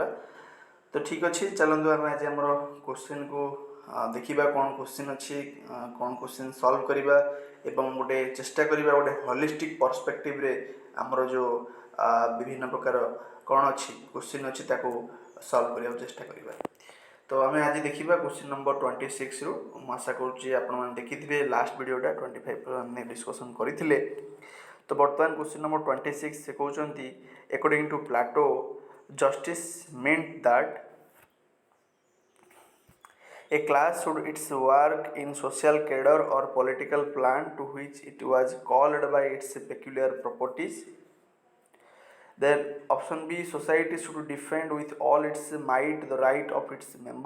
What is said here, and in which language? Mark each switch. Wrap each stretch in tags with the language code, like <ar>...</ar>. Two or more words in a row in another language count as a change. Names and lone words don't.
<or>ତ ଠିକ୍ ଅଛି, ଚାଲନ୍ତୁ ଆମେ ଆଜି ଆମର କୋଶ୍ଚିନ୍କୁ ଦେଖିବା କ'ଣ କୋଶ୍ଚିନ୍ ଅଛି, କ'ଣ କୋଶ୍ଚିନ୍ ସଲ୍ଭ କରିବା ଏବଂ ଗୋଟେ ଚେଷ୍ଟା କରିବା ଗୋଟେ</or> <en>holistic perspective</en> <or>ଆମର ଯେଉଁ ବିଭିନ୍ନ ପ୍ରକାର କ'ଣ ଅଛି କୋଶ୍ଚିନ୍ ଅଛି ତାକୁ ସଲ୍ଭ କରିବାକୁ ଚେଷ୍ଟା କରିବା। ତ ଆମେ ଆଜି ଦେଖିବା</or> <en>question number</en> <or>26ରୁ। ମୁଁ ଆଶା କରୁଛି ଆପଣମାନେ ଦେଖିଥିବେ</or> <en>last video</en> <or>25 ଆମେ ଡିସ୍କସନ୍ କରିଥିଲେ। ତ ବର୍ତ୍ତମାନ କୋଶ୍ଚିନ୍ ନମ୍ବର 26 ସେ କହୁଛନ୍ତି</or> <en>according to Plato, justice meant that a class should its work in social cadre or political plan to which it was called by its peculiar properties. Then option B, society should defend with all its might the right of its member.</en>